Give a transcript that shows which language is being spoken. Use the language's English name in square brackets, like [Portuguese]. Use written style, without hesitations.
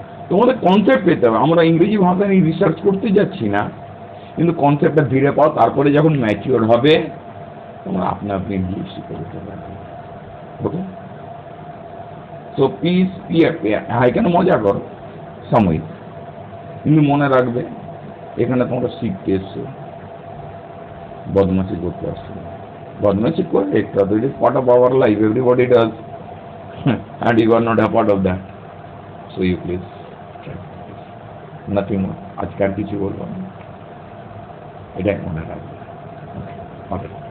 [Bangla] তোমাদের কনসেপ্ট পেতে হবে। আমরা ইংরেজি ভাষা নিয়ে রিসার্চ করতে যাচ্ছি না, কিন্তু কনসেপ্টটা ধীরে পাও, তারপরে যখন ম্যাচিওর হবে তোমরা আপনি ইংলিশ শিখে যেতে পারবে। ওকে, সো প্লিজ হ্যাঁ, এখানে মজা করো সাময়িক, কিন্তু মনে রাখবে এখানে তোমরা শিখতে এসছো, বদমাশি করতে আসছো। বদমাশি করে একটা [English] It is part of our life, everybody does, and you are not a part of that, so you please try. [Bangla] Nothing more. আজকে আর কিছু বলবো না, এটাই মনে রাখবে। ওকে।